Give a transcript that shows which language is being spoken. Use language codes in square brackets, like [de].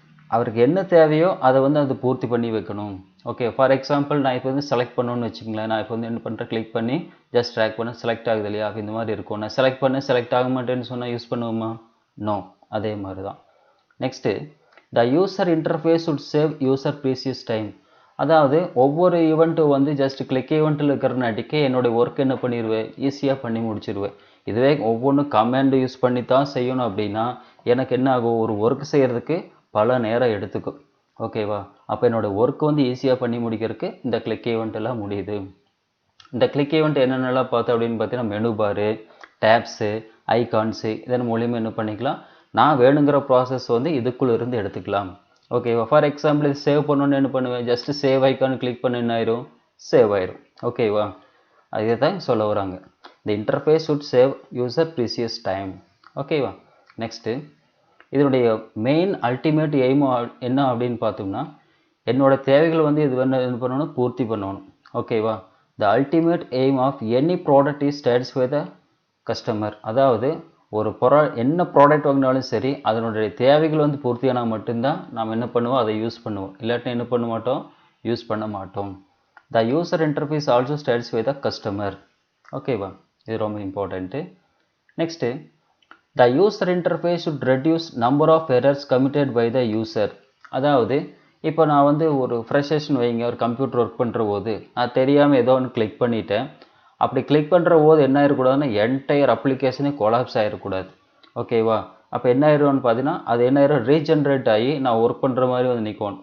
[ta] அவருக்கு என்ன தேவையோ அதை வந்து அது பூர்த்தி பண்ணி வைக்கணும். ஓகே, ஃபார் எக்ஸாம்பிள் நான் இப்போ வந்து செலக்ட் பண்ணணும்னு வச்சுங்களேன். நான் இப்போ வந்து என்ன பண்ணுறேன், கிளிக் பண்ணி ஜஸ்ட் ட்ராக் பண்ண செலக்ட் ஆகுது இல்லையா? அப்போ இந்த மாதிரி இருக்கும். நான் செலக்ட் பண்ண செலக்ட் ஆக மாட்டேன்னு சொன்னால் யூஸ் பண்ணுவோமா? நோ. அதே மாதிரி தான். [en] Next the user interface should save user precious time. [ta] அதாவது ஒவ்வொரு ஈவெண்ட்டும் வந்து ஜஸ்ட் கிளிக் ஈவெண்ட்டில் இருக்கிறனாட்டிக்கு என்னுடைய ஒர்க் என்ன பண்ணிடுவேன், ஈஸியாக பண்ணி முடிச்சிடுவேன். இதுவே ஒவ்வொன்றும் கமாண்ட் யூஸ் பண்ணி தான் செய்யணும் அப்படின்னா எனக்கு என்ன ஆகும், ஒரு ஒர்க் செய்கிறதுக்கு பல நேரம் எடுத்துக்கும். ஓகேவா? அப்போ என்னோடய ஒர்க் வந்து ஈஸியாக பண்ணி முடிக்கிறதுக்கு இந்த கிளிக் ஈவெண்ட் எல்லாம் முடியுது. இந்த கிளிக் ஈவெண்ட் என்னென்னலாம் பார்த்தோம் அப்படின்னு பார்த்தீங்கன்னா மெனு பாரு, டேப்ஸு, ஐகான்ஸு இதன் மூலியமாக என்ன பண்ணிக்கலாம், நான் வேணுங்கிற ப்ராசஸ் வந்து இதுக்குள்ளே இருந்து எடுத்துக்கலாம். ஓகேவா? ஃபார் எக்ஸாம்பிள் இது சேவ் பண்ணணுன்னு என்ன பண்ணுவேன், ஜஸ்ட் சேவ் ஐக்கான் கிளிக் பண்ண என்ன ஆயிரும், சேவ் ஆயிரும். ஓகேவா? அதே தான் சொல்ல வராங்க. இந்த [en] Interface should save user precious time. [ta] ஓகேவா? நெக்ஸ்ட்டு இதனுடைய மெயின் அல்டிமேட் எய்ம் என்ன அப்படின்னு பார்த்தோம்னா என்னோட தேவைகள் வந்து இது என்ன பண்ணணும், பூர்த்தி பண்ணணும். ஓகேவா? [en] The ultimate aim of any product is satisfy the customer. [ta] அதாவது ஒரு என்ன ப்ராடக்ட் வாங்கினாலும் சரி அதனுடைய தேவைகள் வந்து பூர்த்தியானால் மட்டும்தான் நாம் என்ன பண்ணுவோம், அதை யூஸ் பண்ணுவோம். இல்லாட்டி என்ன பண்ண மாட்டோம், யூஸ் பண்ண மாட்டோம். [en] The user interface also satisfy the customer. [ta] ஓகேவா? இது ரொம்ப important. [en] Next the user interface should reduce number of errors committed by the user. [ta] அதாவது இப்போ நான் வந்து ஒரு ஃப்ரெஷர்ஸ்னு வைங்க, ஒரு கம்ப்யூட்டர் ஒர்க் பண்ணுற போது நான் தெரியாமல் ஏதோ ஒன்று கிளிக் பண்ணிட்டேன். அப்படி கிளிக் பண்ணுற போது என்ன ஆகிடக்கூடாதுன்னா என்டையர் அப்ளிகேஷனே கொலாப்ஸ் ஆகிடக்கூடாது. ஓகேவா? அப்போ என்ன ஆயிடும்னு பார்த்தீங்கன்னா அது என்ன ஆயிரும், ரீஜென்ரேட் ஆகி நான் ஒர்க் பண்ணுற மாதிரி வந்து நிற்கணும்.